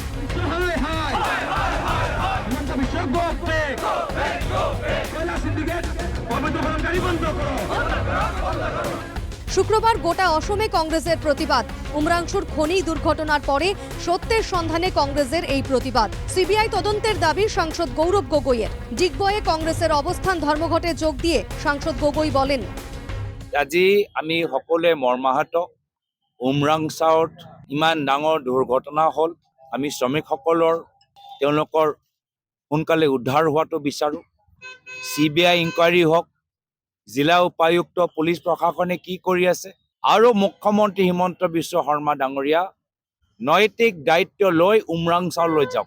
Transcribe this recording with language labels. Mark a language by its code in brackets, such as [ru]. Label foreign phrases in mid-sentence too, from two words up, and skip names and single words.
[bn] শুক্রবার গোটা অসমে কংগ্রেসের প্রতিবাদ। উমরাংশুর খনি দুর্ঘটনার পরে সত্যের সন্ধানে কংগ্রেসের এই প্রতিবাদ। সিবিআই তদন্তের দাবি সাংসদ গৌরব গগৈয়ের। ডিগবয়ে কংগ্রেসের অবস্থান ধর্মঘটে যোগ দিয়ে সাংসদ গগৈ বলেন, [as] আজি আমি সকলোৱে মৰ্মাহত। উমৰাংচাওত ইমান ডাঙৰ দুৰ্ঘটনা হ'ল। আমি শ্ৰমিকসকলৰ তেওঁলোকৰ সোনকালে উদ্ধাৰ হোৱাটো বিচাৰোঁ। CBI ইনকুৱাৰী হওক, জিলা উপায়ুক্ত পুলিচ প্ৰশাসনে কি কৰি আছে, আৰু মুখ্যমন্ত্ৰী হিমন্ত বিশ্ব শৰ্মা ডাঙৰীয়া নৈতিক দায়িত্ব লৈ উমৰাংচাওলৈ যাওক।